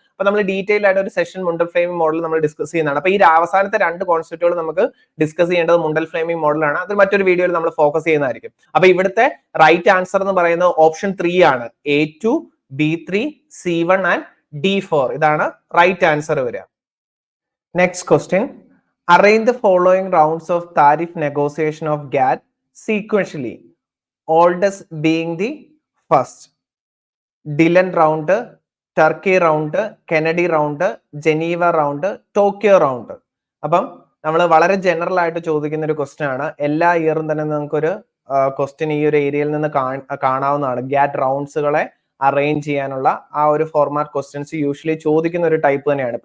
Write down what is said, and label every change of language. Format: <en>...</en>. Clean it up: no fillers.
<ml>അപ്പൊ നമ്മൾ ഡീറ്റെയിൽ ആയിട്ട് ഒരു സെഷൻ മുണ്ടൽ ഫ്ലെമിംഗ് മോഡൽ നമ്മൾ ഡിസ്കസ് ചെയ്യുന്നതാണ്. അപ്പൊ ഈ അവസാനത്തെ രണ്ട് കോൺസെപ്റ്റുകൾ നമുക്ക് ഡിസ്കസ് ചെയ്യേണ്ടത് മുണ്ടൽ ഫ്ലെമിംഗ് മോഡലാണ്. അത് മറ്റൊരു വീഡിയോയിൽ നമ്മൾ ഫോക്കസ് ചെയ്യുന്നതായിരിക്കും. അപ്പൊ ഇവിടുത്തെ റൈറ്റ് ആൻസർ എന്ന് പറയുന്നത് ഓപ്ഷൻ 3 ആണ്. A2, B3, C1 and D4 ഇതാണ് റൈറ്റ് ആൻസർ വരിക.</ml> <en>Next question. Arrange the following rounds of tariff negotiation of GATT sequentially, oldest being the first.</en> <ml>Dillon round, Turkey round, Kennedy round, Geneva round, Tokyo round. അപ്പം നമ്മൾ വളരെ general ആയിട്ട് ചോദിക്കുന്ന ഒരു question ആണ്. എല്ലാ ഇയറും തന്നെ നമുക്കൊരു ക്വസ്റ്റ്യൻ ഈ ഒരു ഏരിയയിൽ നിന്ന് കാണാവുന്നതാണ്. GATT റൗണ്ട്സുകളെ അറേഞ്ച് ചെയ്യാനുള്ള ആ ഒരു ഫോർമാറ്റ് ക്വസ്റ്റ്യൻസ് യൂഷ്വലി ചോദിക്കുന്ന ഒരു ടൈപ്പ് തന്നെയാണ്.</ml>